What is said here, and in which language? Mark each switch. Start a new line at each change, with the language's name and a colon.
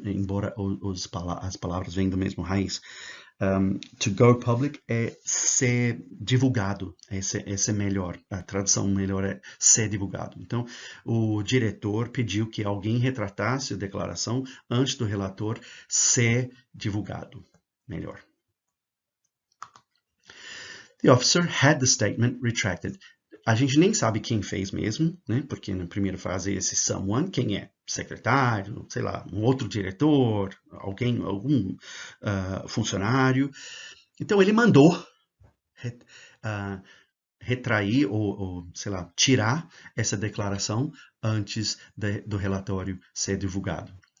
Portuguese: Embora as palavras venham do mesmo raiz.
English: To go public
Portuguese: é ser divulgado, esse é melhor, a tradução melhor é ser divulgado. Então, o diretor pediu que alguém retratasse a declaração antes do relator ser divulgado, melhor.
English: The officer had the statement retracted.
Portuguese: A gente nem sabe quem fez mesmo, né? Porque na primeira fase esse someone, quem é? Secretário, sei lá, um outro diretor, algum funcionário. Então ele mandou retrair ou, sei lá, tirar essa declaração antes do relatório ser divulgado.